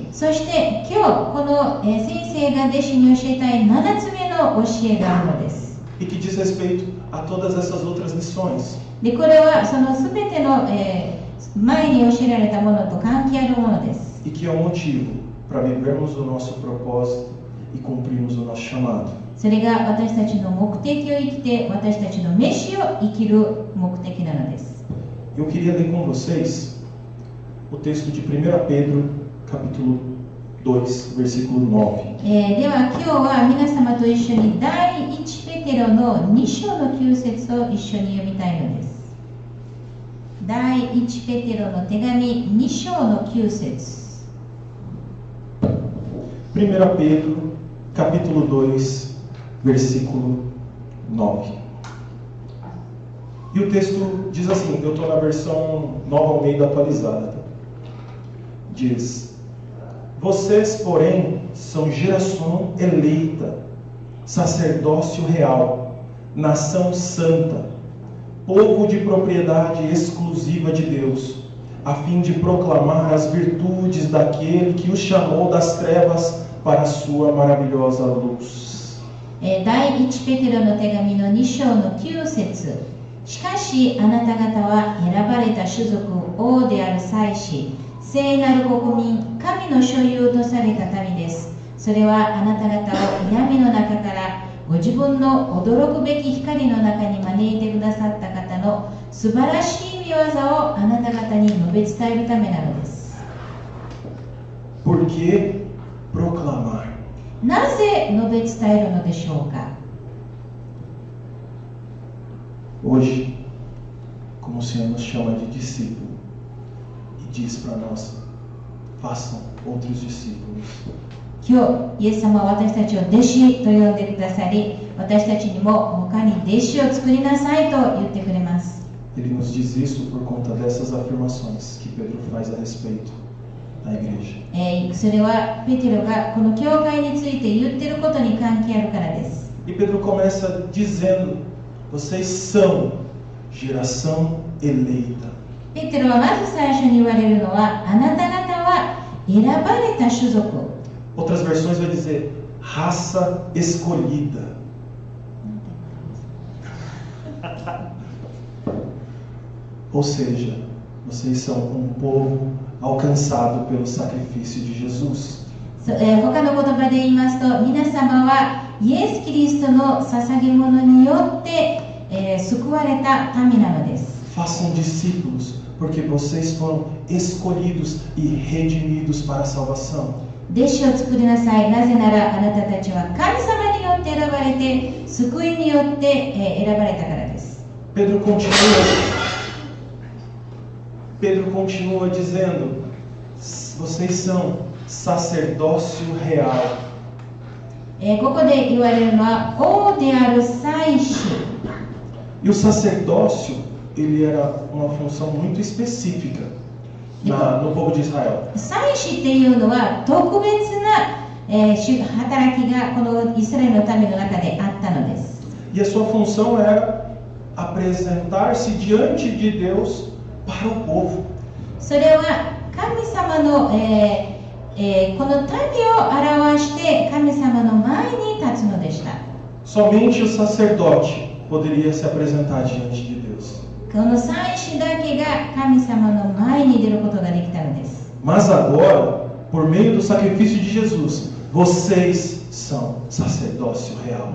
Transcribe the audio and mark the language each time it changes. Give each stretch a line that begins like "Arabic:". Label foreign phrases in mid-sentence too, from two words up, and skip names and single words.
Japanese: そして今日この先生が弟子に教えたい7つ目の教えがあるのです。
Portuguese: E que diz respeito a todas essas outras lições.
Japanese: でこれはその全ての、前に教えられたものと関係あるものです。
Portuguese: E que é o motivo para vivermos o nosso propósito e cumprirmos o nosso chamado.
Japanese: それが私たちの目的を生きて、私たちの召を生きる目的なのです。
Portuguese: Eu queria ler com vocês o texto de 1 Pedro, capítulo 2, versículo 9.
Japanese: では今日は皆様と一緒に第1ペテロの2章の9節を一緒に読みたいのです。第1ペテロの手紙2章の9節。
Portuguese: 1 Pedro, capítulo 2, versículo 9. E o texto diz assim, eu estou na versão Nova Almeida atualizada. Diz: vocês, porém, são geração eleita, sacerdócio real, nação santa, povo de propriedade exclusiva de Deus, a fim de proclamar as virtudes daquele que os chamou das trevas para a sua maravilhosa luz.
Japanese: 第1ペテロの手紙の2章の9節。しかしあなた方は選ばれた種族、王である祭司、聖なる国民、神の所有とされた民です。それはあなた方を闇の中からご自分の驚くべき光の中に招いてくださった方の素晴らしい御業をあなた方に述べ伝えるためなのです。
Portuguese: Por que proclamar?
Japanese: なぜ述べ伝えるのでしょうか。
Portuguese: Hoje, como o Senhor nos chama de discípulo e diz para nós: façam outros discípulos.
Japanese: 今日イエス様は私たちを弟子と呼んでくださり、私たちにも他に弟子を作りなさいと言ってくれます。
Portuguese: Ele nos diz isso por conta dessas afirmações que Pedro faz a respeito da igreja.
Japanese: それはペテロがこの教会について言っていることに関係あるからです。
Portuguese: E Pedro começa dizendo: vocês são geração eleita.
Japanese: ペテロはまず最初に言われるのは、あなた方は選ばれた種族。
Portuguese: Outras versões vai dizer raça escolhida. Ou seja, vocês são um povo alcançado pelo sacrifício de Jesus.
Japanese: 他の言葉で言いますと、皆様はイエス・キリストの捧げ物によって、救われた民なのです。
Portuguese: Façam discípulos, porque vocês foram escolhidos e redimidos para a salvação.
Japanese: 弟子を作りなさい。なぜならあなたたちは神様によって選ばれて、救いによって、選ばれたからです。
Portuguese: Pedro continua dizendo: vocês são sacerdócio real.
Japanese: ここで言われるのは王である祭司。
Portuguese: E o sacerdócio, ele era uma função muito específica no povo de Israel.
Japanese: 祭司っていうのは特別な、働きがこのイスラエルの民の中であったのです。
Portuguese: E a sua função era apresentar-se diante de Deus para o povo.
Japanese: それは神様の、この民を表して神様の前に立つのでした。
Portuguese: Somente o sacerdote poderia se apresentar diante de Deus.
Japanese: この祭司だけが神様の前に出ることができたのです。
Portuguese: Mas agora, por meio do sacrifício de Jesus, vocês são sacerdócio real.